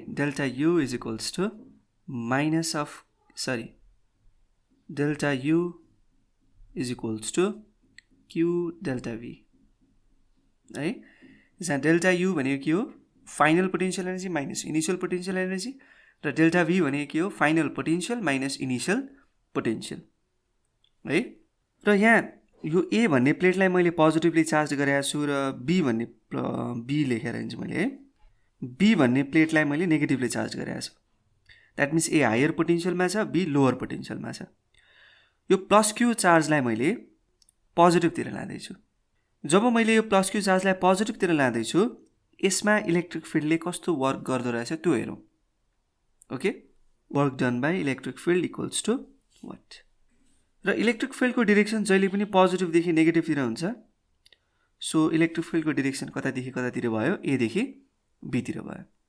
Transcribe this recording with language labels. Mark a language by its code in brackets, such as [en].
[en] Delta U is equals to minus of delta U is equals to Q delta V है। [ne] जहाँ delta you भनेको के हो final potential energy minus initial potential energy, र delta we भनेको के हो final potential minus initial potential है। र यहाँ यो ए भन्ने प्लेटलाई मैले पोजिटिभली चार्ज गरेको छु र बी भन्ने बी लेखेर हिँड्छु मैले है। बी भन्ने प्लेटलाई मैले नेगेटिभली चार्ज गरेको छु। द्याट मिन्स ए हायर पोटेन्सियलमा छ, बी लोवर पोटेन्सियलमा छ। यो प्लस क्यू चार्जलाई मैले पोजिटिभतिर लाँदैछु। जब मैले यो प्लस क्यू चार्जलाई पोजिटिभतिर लाँदैछु यसमा इलेक्ट्रिक फिल्डले कस्तो वर्क गर्दो रहेछ त्यो हेरौँ। [en] Okay, work done by electric field equals to what. [ne] र इलेक्ट्रिक फिल्डको डिरेक्सन जहिले पनि पोजिटिभदेखि नेगेटिभतिर हुन्छ। सो इलेक्ट्रिक फिल्डको डिरेक्सन कतादेखि कतातिर भयो एदेखि बीतिर भयो।